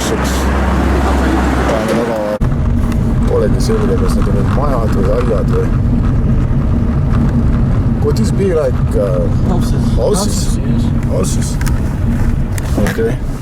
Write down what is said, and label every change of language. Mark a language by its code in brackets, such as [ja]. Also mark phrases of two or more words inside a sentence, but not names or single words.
[et] Polegi selge, kas need on majad või aiad või... [en] Could this be like houses? Houses. Okay.